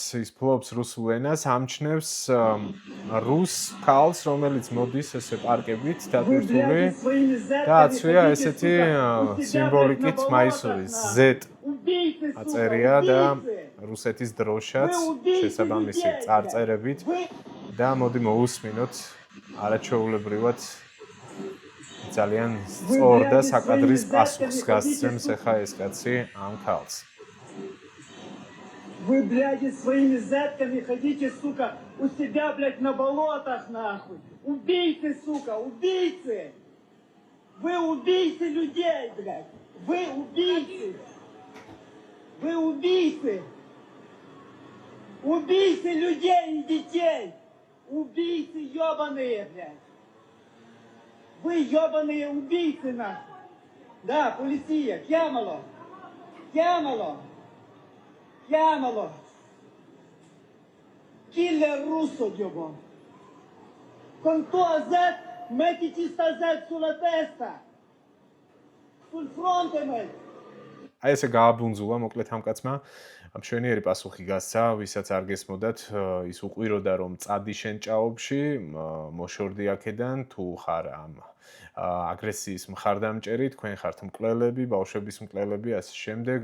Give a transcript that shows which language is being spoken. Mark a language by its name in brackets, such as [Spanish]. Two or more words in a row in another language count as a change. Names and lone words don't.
[Georgian] ის ფლობს რუსულ ენას, ამჩნევს რუს ქალს, რომელიც მოდის ესე პარკებით დატვირთული და აცვია ესეთი სიმბოლიკით მაისური Z აწერია და რუსეთის დროშაც შესაბამისი წარწერებით და მოდი მოусმინოთ არაჩვეულებრივად ძალიან სწორ და საკადრის პასუხს გასცემს ახლა ეს кацი ამ ქალს. [Russian] Вы, блядь, своими зэтками хотите, сука, у себя, блядь, на болотах, нахуй. Убийцы, сука, убийцы. Вы убийцы людей, блядь. Вы убийцы. Вы убийцы. Убийцы людей и детей. Убийцы ебаные, блядь. Вы ебаные убийцы, нахуй. Да, полиция, [Italian] chiamalo. Chiamalo. Chiamalo! Killer russo, Dio! Con tua Z mettiti sta Z sulla testa! Sul fronte, mate! [Georgian] აი ესე გააბუნძულა მოკლედ ამ კაცმა. მშვენიერი პასუხი გასცა, ვისაც არ გესმოდათ, ის უყვიროდა რომ წადი შენ ჭაობში, მოშორდი აქედან თუ ხარ ამ აგრესიის მხარდამჭერი, თქვენ ხართ მკვლელები, ბავშვების მკვლელები, ასე შემდეგ.